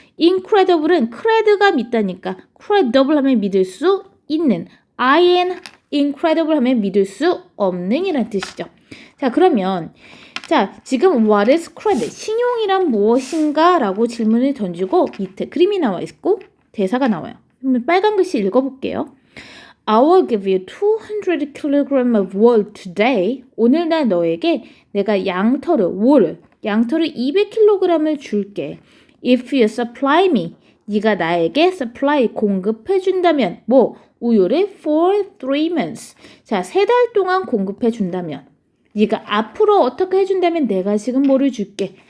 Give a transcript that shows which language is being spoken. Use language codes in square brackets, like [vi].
[ko] incredible은 cred가 믿다니까 credible 하면 믿을 수 있는 incredible 하면 믿을 수 없는 이란 뜻이죠. 자, 그러면 자, 지금 [en] what is credit? [ko] 신용이란 무엇인가? 라고 질문을 던지고 밑에 그림이 나와 있고 대사가 나와요. 빨간 글씨 읽어볼게요. [en] I will give you 200 kg of wool today. [ko] 오늘 날 너에게 내가 양털을 200kg을 줄게. [en] If you supply me. [ko] 네가 나에게 [en] supply [ko] 공급해 준다면 뭐 우유를 [en] for 3 months. [ko] 자, 3달 동안 공급해 준다면 네가 앞으로 어떻게 해준다면 내가 지금 뭐를 줄게.